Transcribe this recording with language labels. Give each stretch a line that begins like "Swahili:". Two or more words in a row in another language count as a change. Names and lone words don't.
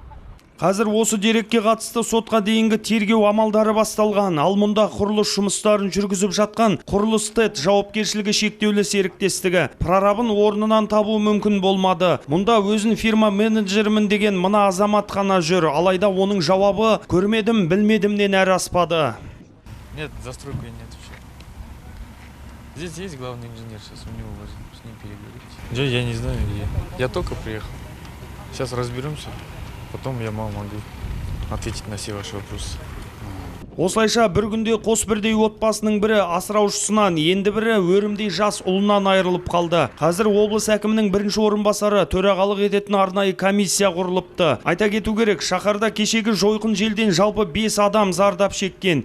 Kazakh: Қазір осы дерекке қатысты сотқа дейінгі тергеу амалдары басталған. Ал мұнда құрылыс жұмыстарын жүргізіп жатқан Құрылыс ТЭД жауапкершілігі шектеулі серіктестігі прорабын орнынан табу мүмкін болмады. Мұнда өзін фирма менеджерімін деген мына азамат қана жүр. Алайда оның жауабы көрмедім, білмедімнен әрі аспады.
Russian: Нет, застройка нет вообще. Здесь есть главный инженер, сейчас у него с ним переговорить. Я не знаю, я только приехал. Сейчас разберемся. Потом я могу ответить на все ваши вопросы.
Kazakh: Осылайша бір күнде қос бірдей отбасының бірі асыраушысынан, енді бірі өрімдей жас ұлынан айырылып қалды. Қазір облыс әкімінің бірінші орынбасары төрағалық ететін арнайы комиссия құрылыпты. Айта кету керек, шаһарда кешегі жойқын желден жалпы 5 адам зардап шеккен.